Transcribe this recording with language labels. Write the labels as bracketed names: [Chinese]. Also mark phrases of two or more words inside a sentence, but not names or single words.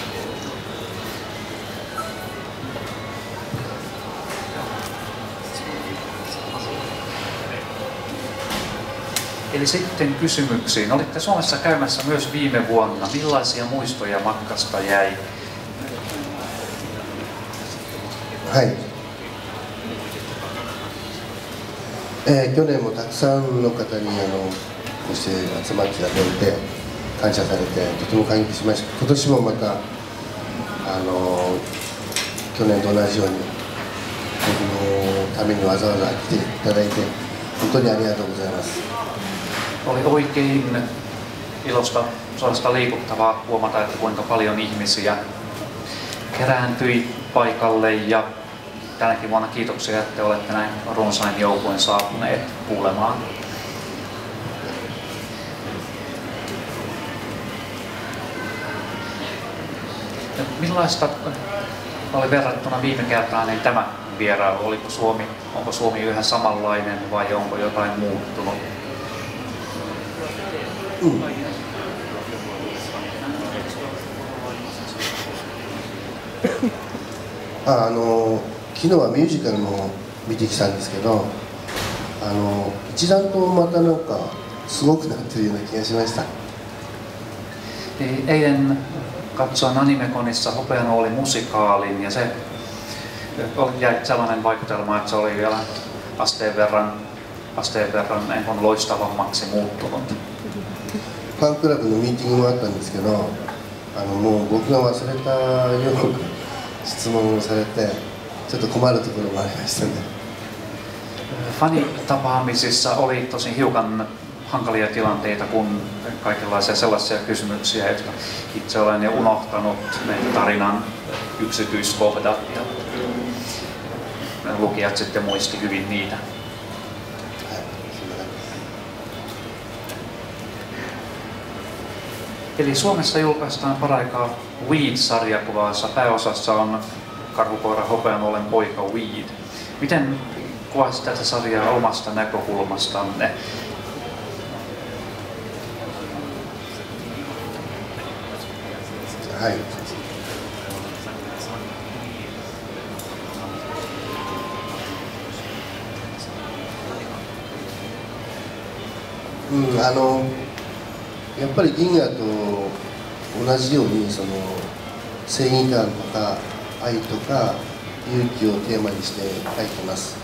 [Finnish] Eli sitten kysymyksiin. Olitte Suomessa käymässä myös viime vuonna. Millaisia muistoja matkasta jäi? [Japanese] はい。去年もたくさんの方にこうして集まっていただいて感謝されてとても感激しました。今年もまた去年と同じように僕のためにわざわざ来ていただいて本当にありがとうございます。 [Finnish] Oli oikein ilosta, suorastaan liikuttavaa huomata, että kuinka paljon ihmisiä kerääntyi paikalle ja tänäkin vuonna kiitoksia, että olette näin runsain joukoin saapuneet kuulemaan. Millaista oli verrattuna viime kertaan niin tämä vierailu? Onko Suomi yhä samanlainen vai onko jotain muuttunut? [Japanese] 昨日はミュージカルも見てきたんですけど一段とまたなんかすごくなってるような気がしました。 [Finnish] Eilen katsoin Animeconissa Hopeanuoli musikaalin ja se jäi sellainen vaikutelma, että se oli vielä asteen verran loistavammaksi muuttunut. [Japanese] ファンクラブのミーティングもあったんですけどもう僕が忘れたような質問をされてちょっと困るところもありましたね。 [Finnish] Fanitapaamisissa oli tosi hiukan hankalia tilanteita, kun kaikenlaisia sellaisia kysymyksiä, jotka itse olen jo unohtanut, ne tarinan yksityiskohdat ja lukijat sitten muisti hyvin niitä. Eli Suomessa julkaistaan paraikaa Weed-sarjakuvaa, jossa pääosassa on karhukoira Hopeanuolen poika Weed. Miten kuvasit tätä sarjaa omasta näkökulmastanne? [Japanese] Hai. やっぱり銀河と同じようにその正義感とか愛とか勇気をテーマにして書いてます。